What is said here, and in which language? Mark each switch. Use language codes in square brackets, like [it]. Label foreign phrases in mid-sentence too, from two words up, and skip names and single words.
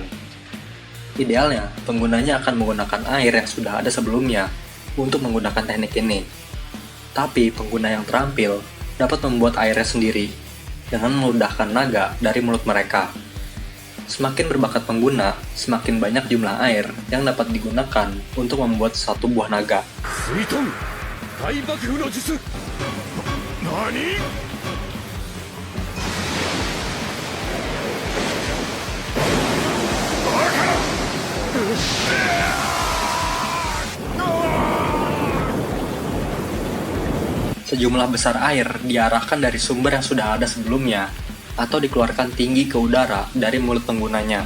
[id] Idealnya, penggunanya akan menggunakan air yang sudah ada sebelumnya untuk menggunakan teknik ini. Tapi pengguna yang terampil dapat membuat airnya sendiri dengan meludahkan naga dari mulut mereka. Semakin berbakat pengguna, semakin banyak jumlah air yang dapat digunakan untuk membuat satu buah naga. [ja] 水遁大爆風の術何 [id] Sejumlah besar air diarahkan dari sumber yang sudah ada sebelumnya atau dikeluarkan tinggi ke udara dari mulut penggunanya.